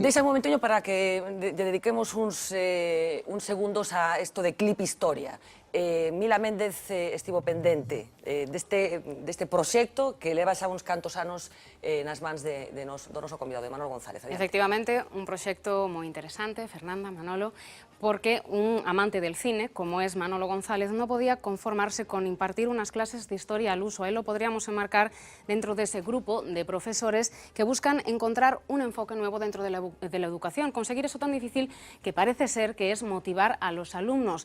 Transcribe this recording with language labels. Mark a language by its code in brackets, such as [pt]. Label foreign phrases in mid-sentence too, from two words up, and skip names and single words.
[gl] Deixa un momenteño para que dediquemos uns segundos a isto de Clip Historia. Mila Méndez estivo pendente deste proxecto que leva xa uns cantos anos nas mans do noso convidado, de Manolo González. Efectivamente, un proxecto moi interesante, Fernanda, [es] Manolo, porque un amante del cine, como es Manolo González, no podía conformarse con impartir unas clases de historia al uso. A él lo podríamos enmarcar dentro de ese grupo de profesores que buscan encontrar un enfoque nuevo dentro de la educación, conseguir eso tan difícil que parece ser que es motivar a los alumnos.